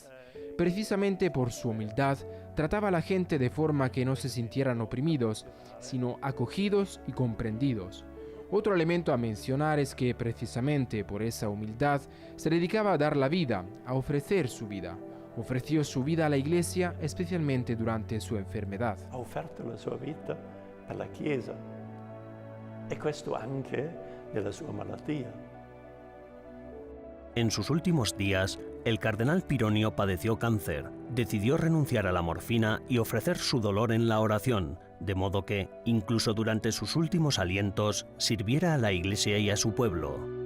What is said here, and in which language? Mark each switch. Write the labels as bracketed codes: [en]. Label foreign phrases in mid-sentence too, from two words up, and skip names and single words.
[es] Precisamente por su humildad, trataba a la gente de forma que no se sintieran oprimidos, sino acogidos y comprendidos. Otro elemento a mencionar es que precisamente por esa humildad se dedicaba a dar la vida, a ofrecer su vida. Ofreció su vida a la Iglesia, especialmente durante su enfermedad. [it] Ha offerto la sua vita alla Chiesa e questo anche nella sua malattia. [es] En sus últimos días, el cardenal Pironio padeció cáncer, decidió renunciar a la morfina y ofrecer su dolor en la oración, de modo que, incluso durante sus últimos alientos, sirviera a la Iglesia y a su pueblo.